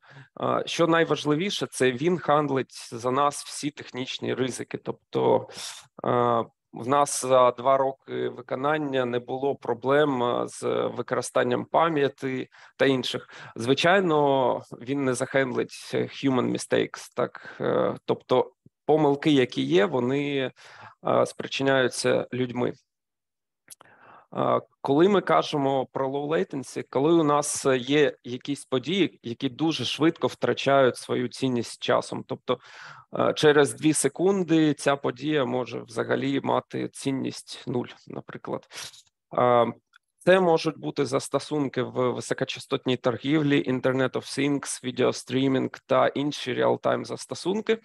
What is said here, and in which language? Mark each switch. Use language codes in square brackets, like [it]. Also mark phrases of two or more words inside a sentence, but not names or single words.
[uk] Що найважливіше, це він хандлить за нас всі технічні ризики. Тобто в нас за 2 роки виконання не було проблем з використанням пам'яті та інших. Звичайно, він не захендлить [en] human mistakes, [uk] так? Тобто помилки, які є, вони спричиняються людьми. Коли ми кажемо про [en] low latency, [uk] коли у нас є якісь події, які дуже швидко втрачають свою цінність часом, тобто через 2 секунди ця подія може взагалі мати цінність 0, наприклад. Це можуть бути застосунки в високочастотній торгівлі, [en] Internet of Things, [uk] відеострімінг та інші реал-тайм застосунки.